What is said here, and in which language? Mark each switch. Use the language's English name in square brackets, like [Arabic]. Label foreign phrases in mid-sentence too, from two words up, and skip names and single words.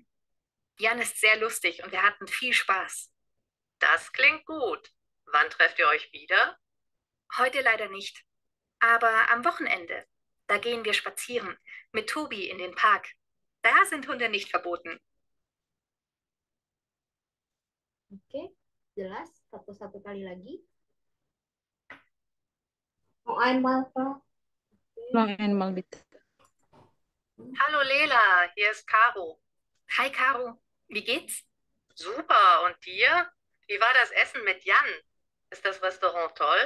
[German] Jan ist sehr lustig und wir hatten viel Spaß. Das klingt gut. Wann trefft ihr euch wieder? Heute leider nicht. Aber am Wochenende, da gehen wir spazieren mit Tobi in den Park. Da sind Hunde nicht verboten. [Indonesian] Oke, jelas. Satu kali lagi. [German] Noch einmal, Frau. Noch einmal bitte. Hallo Lela, hier ist Caro. Hi Caro, wie geht's? Super, und dir? Wie war das Essen mit Jan? Ist das Restaurant toll?